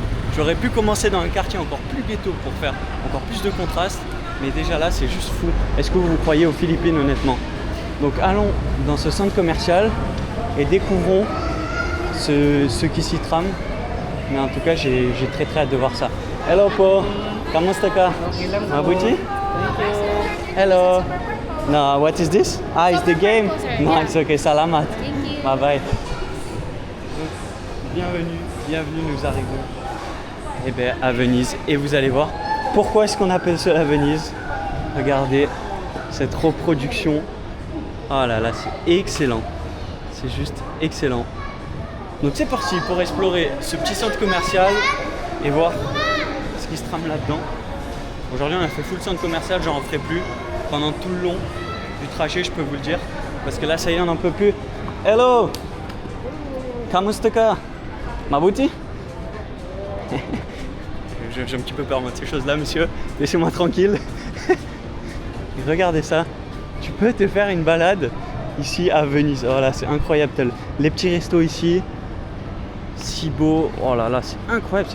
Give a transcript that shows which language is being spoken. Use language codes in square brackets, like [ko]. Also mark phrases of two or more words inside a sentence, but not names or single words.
[fr] J'aurais pu commencer dans un quartier encore plus ghetto pour faire encore plus de contraste. Mais déjà là, c'est juste fou. Est-ce que vous croyez aux Philippines, honnêtement? Donc allons dans ce centre commercial et découvrons ce qui s'y trame. Mais en tout cas, j'ai très très hâte de voir ça. [tl] Hello po, kamusta ka? Mabuti? [en] Hello. No, what is this? Ah, it's the game? No, it's okay, salamat. Bye bye. [fr] Bienvenue, nous arrivons à Venise. Et vous allez voir, pourquoi est-ce qu'on appelle cela Venise? Regardez cette reproduction. Oh là là, c'est excellent. C'est juste excellent. Donc c'est parti pour explorer ce petit centre commercial et voir ce qui se trame là-dedans. Aujourd'hui on a fait full centre commercial, j'en referai plus pendant tout le long du trajet, je peux vous le dire. Parce que là ça y est, on n'en peut plus. [tl] Hello! Kamusta ka? Mabuti? [fr] J'ai un petit peu peur moi de ces choses-là, monsieur. Laissez-moi tranquille. Regardez ça. Tu peux te faire une balade ici à Venise. Oh là, c'est incroyable. Les petits restos ici. Si beau. Oh là là, c'est incroyable.